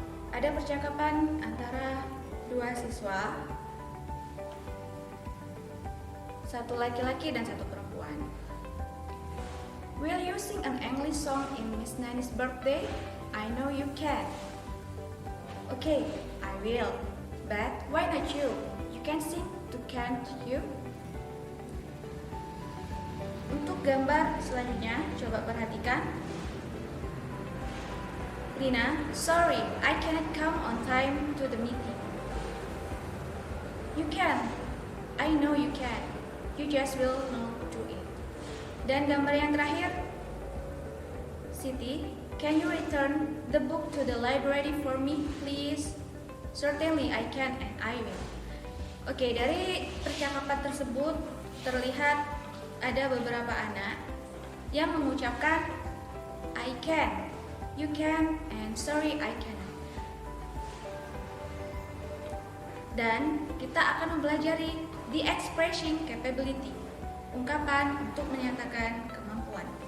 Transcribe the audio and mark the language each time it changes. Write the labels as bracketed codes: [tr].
[id] Ada percakapan antara dua siswa, satu laki-laki dan satu perempuan. [en] Will you sing an English song in Miss Nani's birthday? I know you can. Okay, I will. But why not you? You can sing too, can't you? [id] Untuk gambar selanjutnya, coba perhatikan. [en] Rina, sorry, I cannot come on time to the meeting. You can. I know you can. You just will not do it. [id] Dan gambar yang terakhir, [en] Siti, can you return the book to the library for me, please? Certainly I can and I will. [id] Oke, dari percakapan tersebut terlihat ada beberapa anak yang mengucapkan [en] I can, you can, and sorry I cannot. [id] Dan kita akan mempelajari [en] the expressing capability, [id] ungkapan untuk menyatakan kemampuan.